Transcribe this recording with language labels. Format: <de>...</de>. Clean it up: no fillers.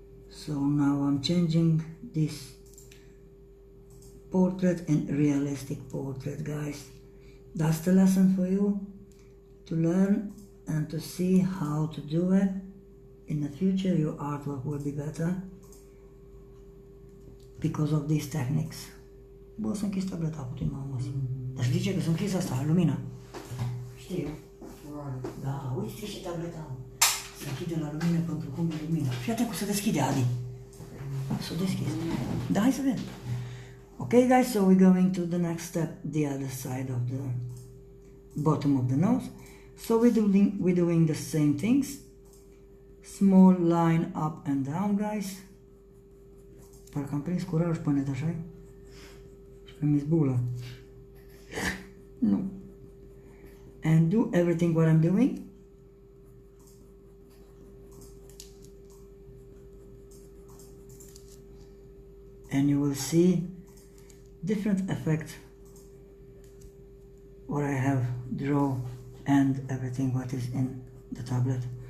<en>So now I'm changing this portrait and realistic portrait, guys. That's the lesson for you to learn and to see how to do it. In the future your artwork will be better because of these techniques.</en> <ro>Bă, s-a închis tableta puțin, mă. Dar știi ce? Că s-a închis asta, lumina. Știu. Da, uite și tableta. Se închide la lumină pentru cum e lumina. Fii atent cum se deschide, Adi. S-a deschis. Da, hai să vedem.</ro> <en>Okay, guys, so we're going to the next step, the other side of the bottom of the nose. So we're doing the same things. Small line up and down, guys.</en> <ro>Parcă am prins curaj pe net, așa-i? Și că mi-s bulă. Nu.</ro> <en>And do everything what I'm doing. And you will see different effect what I have draw and everything what is in the tablet.</en>